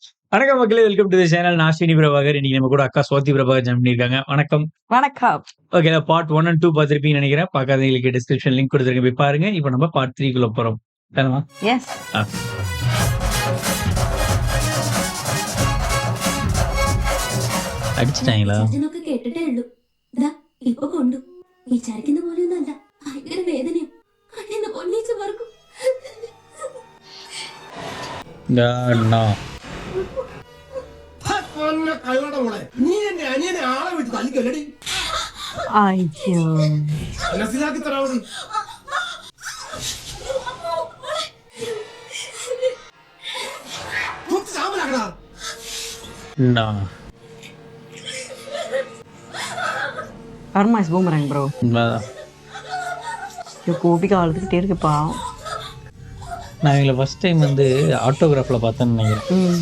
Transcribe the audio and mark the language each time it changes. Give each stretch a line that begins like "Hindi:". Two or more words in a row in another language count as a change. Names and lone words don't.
Tamil: வணக்கம் மக்களே,
English: welcome to the channel.
Tamil: நான் ஸ்ரீனி பிரபாகர். இன்னைக்கு நம்ம கூட அக்கா சுவாதி பிரபாகர் ஜாயின் பண்ணியிருக்காங்க. வணக்கம். வணக்கம். ஓகே,
English: part 1 and 2
Tamil: பார்த்திருப்பீங்கன்னு நினைக்கிறேன். பார்க்காதவங்களுக்கு
English: description link
Tamil: கொடுத்துருக்கேன், போய் பாருங்க. இப்போ நம்ம பார்ட் 3 குள்ள போறோம். தானமா? எஸ்.
Malayalam: അടിച്ചിട്ടാ കേട്ടിട്ടേ ഉള്ളൂ. ഇപ്പൊ കൊണ്ടു വിചാരിക്കുന്ന പോലെയൊന്നല്ല. ഭയങ്കര വേദനയും പൊന്നീച്ച് മറക്കും. നീ എന്റെ അനിയനെ ആളെ വിട്ട് തല്ലിക്കല്ലടി. അയ്യോ, മനസ്സിലാക്കി തരാവടി. സാമലാക്കടാ.
English: Karma is boomerang, bro.
Tamil: கோபிக்கு அழுதுகிட்டே இருக்குப்பா. நான் இவங்களை
English: first time
Tamil: வந்து ஆட்டோகிராஃப்ல பார்த்தேன்னு நினைக்கிறேன்.